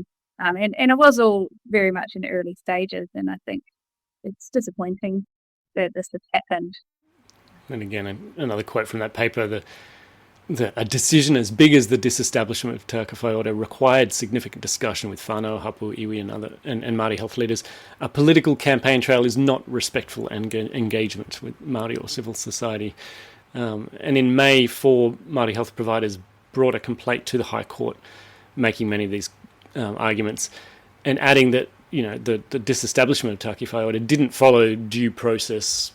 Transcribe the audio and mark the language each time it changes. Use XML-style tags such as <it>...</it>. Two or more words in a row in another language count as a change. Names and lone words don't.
<en>And it was all very much in early stages, and I think it's disappointing that this has happened. And again, another quote from that paper, a decision as big as the disestablishment of Te Aka Whai Ora required significant discussion with</en> <mi>whānau, hapu, iwi</mi> <en>and Māori health leaders. A political campaign trail is not respectful engagement with Māori or civil society. And in May, 4 Māori health providers brought a complaint to the High Court, making many of these arguments, and adding that the disestablishment of Te Aka Whai Ora didn't follow due process.</en>